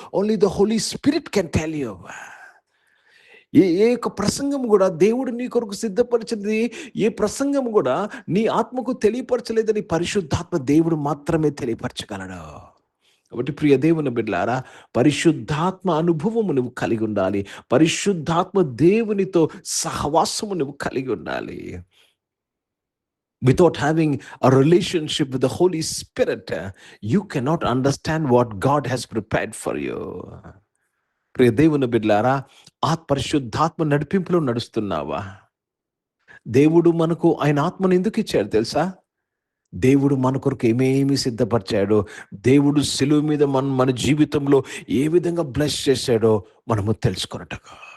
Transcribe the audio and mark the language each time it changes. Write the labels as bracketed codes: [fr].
[en] Only the holy spirit can tell you. [te] ఏ యొక్క ప్రసంగం కూడా దేవుడు నీ కొరకు సిద్ధపరిచింది, ఏ ప్రసంగం కూడా నీ ఆత్మకు తెలియపరచలేదని పరిశుద్ధాత్మ దేవుడు మాత్రమే తెలియపరచగలడు. కాబట్టి ప్రియ దేవుని బిడ్డలారా, పరిశుద్ధాత్మ అనుభవము నువ్వు కలిగి ఉండాలి. పరిశుద్ధాత్మ దేవునితో సహవాసము నువ్వు కలిగి ఉండాలి. [en] Without having a relationship with the Holy Spirit, you cannot understand what God has prepared for you. [te] ప్రియ దేవుని బిడ్డలారా, ఆ పరిశుద్ధాత్మ నడిపింపులో నడుస్తున్నావా? దేవుడు మనకు ఆయన ఆత్మను ఎందుకు ఇచ్చాడు తెలుసా? దేవుడు మన కొరకు ఏమేమి సిద్ధపరిచాడో, దేవుడు సిలువ మీద మన జీవితంలో ఏ విధంగా బ్లెస్ చేశాడో మనము తెలుసుకొనటగా.